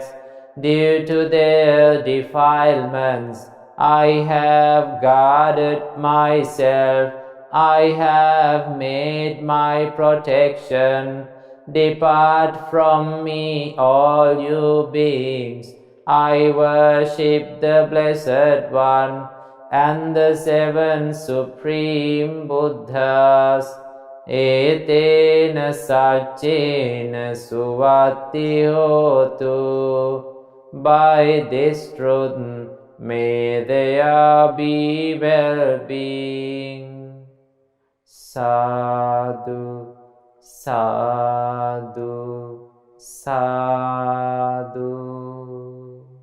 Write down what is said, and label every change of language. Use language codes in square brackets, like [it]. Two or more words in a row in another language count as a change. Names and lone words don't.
[en] Due to their defilements, I have guarded myself, I have made my protection. Depart from me, all you beings. I worship the Blessed One and the 7 Supreme Buddhas. [pi] Etena saccena suvatti hotu. [en] By this truth may there be well-being. [pi] Sadhu, sadhu, sadhu.